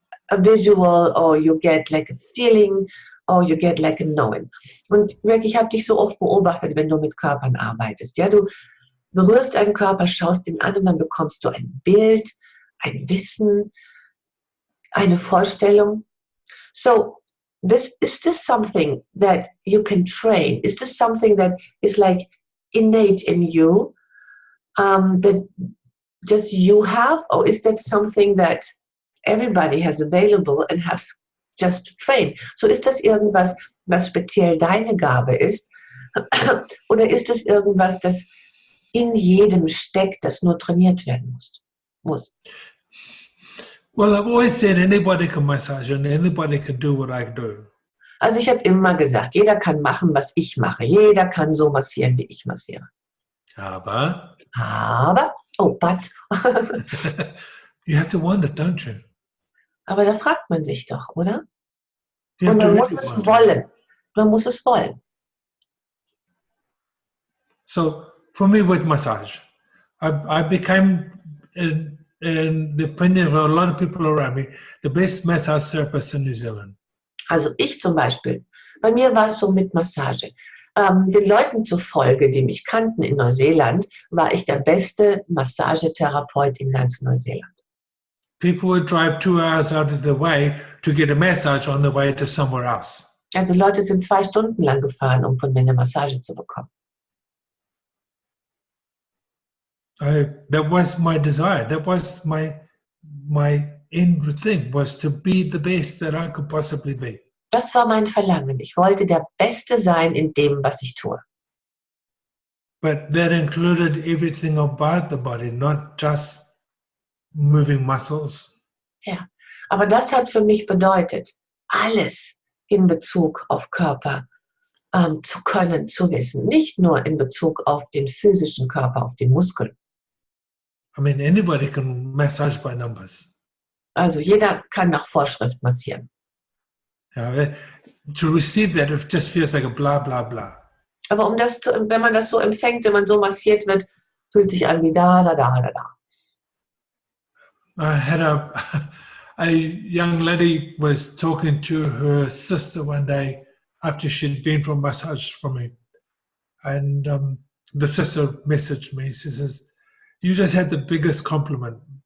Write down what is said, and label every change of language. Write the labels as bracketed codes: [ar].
[en] a visual, or you get like a feeling, or you get like a knowing. [de] Und wirklich, ich habe dich so oft beobachtet, wenn du mit Körpern arbeitest. Ja, du berührst einen Körper, schaust ihn an und dann bekommst du ein Bild, ein Wissen, eine Vorstellung. [en] So, is this something that you can train? Is this something that is like innate in you, that just you have, or is that something that everybody has available and has just to train? [de] So, ist das irgendwas, was speziell deine Gabe ist? Oder ist es irgendwas, das in jedem steckt, das nur trainiert werden muss? [en] Well, I've always said anybody can massage and anybody can do what I do. [de] Also ich habe immer gesagt, jeder kann machen, was ich mache. Jeder kann so massieren, wie ich massiere. Aber [en] Oh, but. you have to want it, don't you? [de] Aber da fragt man sich doch, oder? [en] You [de] Und [en] have to [de] man muss [en] really [de] es [en] want it. [de] wollen. Man muss es wollen. [en] So for me with massage, I became, in the opinion of a lot of people around me, the best massage therapist in New Zealand. [de] Also ich zum Beispiel. Bei mir war es so mit Massage. Den Leuten zufolge, die mich kannten in Neuseeland, war ich der beste Massagetherapeut in ganz Neuseeland. [en] People would drive 2 hours out of their way to get a massage on the way to somewhere else. [de] Also Leute sind 2 Stunden lang gefahren, um von mir eine Massage zu bekommen. [en] That was my desire. That was my end thing, was to be the best that I could possibly be. [de] Das war mein Verlangen. Ich wollte der Beste sein in dem, was ich tue. [en] But that included everything about the body, not just moving muscles. [de] Ja, aber das hat für mich bedeutet, alles in Bezug auf Körper zu können, zu wissen. Nicht nur in Bezug auf den physischen Körper, auf den Muskeln. [en] I mean, anybody can massage by numbers. [de] Also jeder kann nach Vorschrift massieren. [en] To receive that, it just feels like a blah, blah, blah. [de] Aber wenn man das so empfängt, wenn man so massiert wird, fühlt sich an wie da, da, da, da, da. [en] I had a young lady was talking to her sister one day after she'd been for a massage from me. And the sister messaged me. She says, "You just had the biggest compliment."